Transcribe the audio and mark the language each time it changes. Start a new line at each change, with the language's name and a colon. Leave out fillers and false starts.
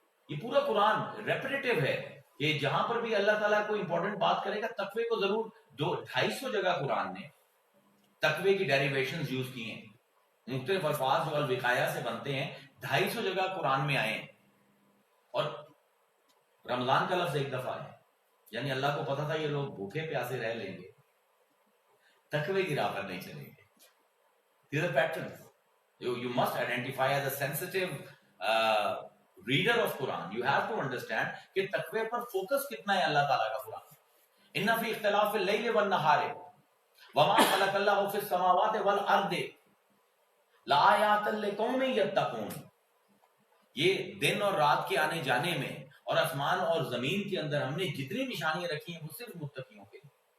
Urdu: یہ پورا قرآن ریپیٹیٹو ہے کہ جہاں پر بھی اللہ تعالیٰ کوئی امپورٹنٹ بات کرے گا تقوی کو ضرور 250 جگہ قرآن نے تقوی کی ڈیریویشنز یوز کی ہیں. مختلف الفاظ جو الوقایا سے بنتے ہیں 250 جگہ قرآن میں آئے ہیں. اور رمضان کا لفظ ایک دفعہ ہے، یعنی اللہ کو پتا تھا یہ لوگ بھوکے پیاسے رہ لیں گے، تقوی کی راہ پر نہیں چلیں گے.
English: These are patterns. You must identify as a sensitive reader of Quran. You have to understand
Urdu: کہ تقوی پر فوکس کتنا ہے اللہ تعالیٰ کا قرآن.
Arabic: ان فی اختلاف اللیل والنہار وما خلق اللہ فی السماوات والارض لآیات لقوم یتقون.
Urdu: یہ دن اور رات کے آنے جانے میں اور آسمان اور زمین کے اندر ہم نے جتنی نشانیاں رکھی ہیں وہ صرف متقیوں کے لیے.